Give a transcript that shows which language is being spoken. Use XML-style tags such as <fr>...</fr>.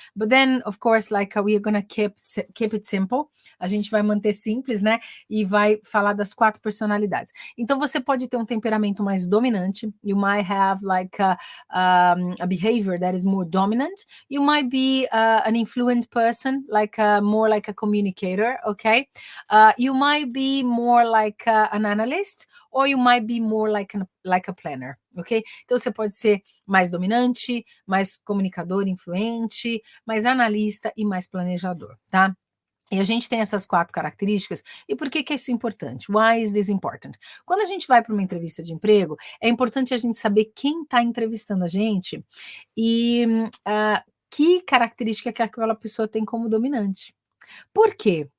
<en>But then, of course, like we are gonna keep it simple.</en> <pt>A gente vai manter simples, né? E vai falar das 4 personalidades. Então, você pode ter um temperamento mais dominante.</pt> <en>You might have like a behavior that is more dominant. You might be an influent person, like more like a communicator, okay? You might be more like an analyst, or you might be more like a planner, ok?</en> <pt>Então você pode ser mais dominante, mais comunicador influente, mais analista e mais planejador, tá? E a gente tem essas 4 características. E por que que isso é importante?</pt> <en>Why is this important?</en> <pt>Quando a gente vai para uma entrevista de emprego, é importante a gente saber quem está entrevistando a gente e que característica que aquela pessoa tem como dominante. Por quê?</pt>